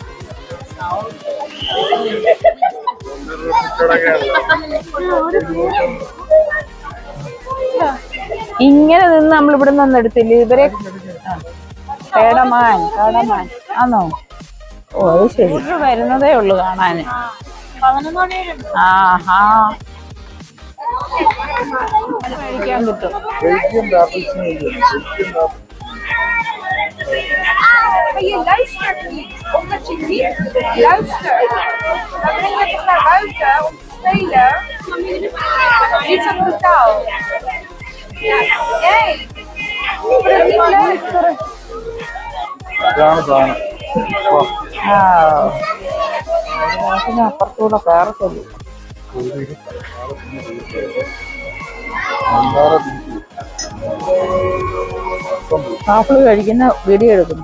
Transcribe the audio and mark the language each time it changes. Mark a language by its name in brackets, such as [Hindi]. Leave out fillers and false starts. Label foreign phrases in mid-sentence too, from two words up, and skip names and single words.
[Malayalam] ഇങ്ങനെ നിന്ന് നമ്മൾ ഇവിടെ നിന്ന് എടുത്തില്ല ഇവരെ. കേടമാൻ ആണോ? ഓ അത് ശരി, വരുന്നതേ ഉള്ളു കാണാന്. ആഹാ കഴിക്കാൻ കിട്ടും. [Dutch] Kan je luistert niet, omdat je niet luistert. Dan breng je toch naar buiten om te spelen. Niet zo brutaal. Jij, ik vind het niet leuk. [Malayalam] ഇതാണ് സാധനം. അപ്പുറത്തൂടെ കയറത്തുള്ളൂ. ആപ്പിള് കഴിക്കുന്ന വീഡിയോ എടുക്കുന്നു.